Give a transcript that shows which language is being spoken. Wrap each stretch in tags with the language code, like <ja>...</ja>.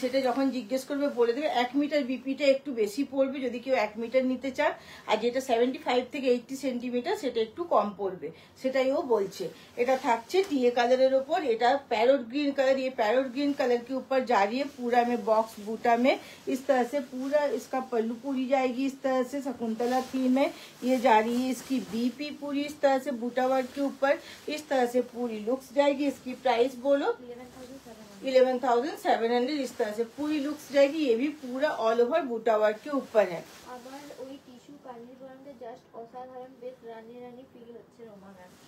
<bn>সেটা যখন জিজ্ঞেস করবে বলে দেবে 1 মিটার বিপিটা একটু বেশি পড়বে যদি কেউ 1 মিটার নিতে চান, আর যেটা 75 থেকে 80 সেন্টিমিটার সেটা একটু কম পড়বে, সেটাই ও বলছে। এটা থাকছে</bn> <hi>টিए कलर ওপর, এটা पैरोट ग्रीन कलर, ये पैरोट ग्रीन कलर के ऊपर जा रही है पूरा में बॉक्स बूटा में, इस तरह से पूरा इसका पल्लू पूरी जाएगी, इस तरह से शकुंतला थीम में ये जा रही है। इसकी बीपी पूरी इस तरह से बूटा वर्क के ऊपर इस तरह से पूरी लुक्स जाएगी। इसकी प्राइस बोलो 11,700, इस तरह से पूरी लुक्स जाएगी। ये भी पूरा ऑल ओवर बूटा वर्क के ऊपर है।</hi> <bn>আবার ওই টিস্যু কাঞ্জিপুরমে জাস্ট অসাধারণ বেশ রানী রানী ফিল হচ্ছে রোমা ম্যাম।</bn>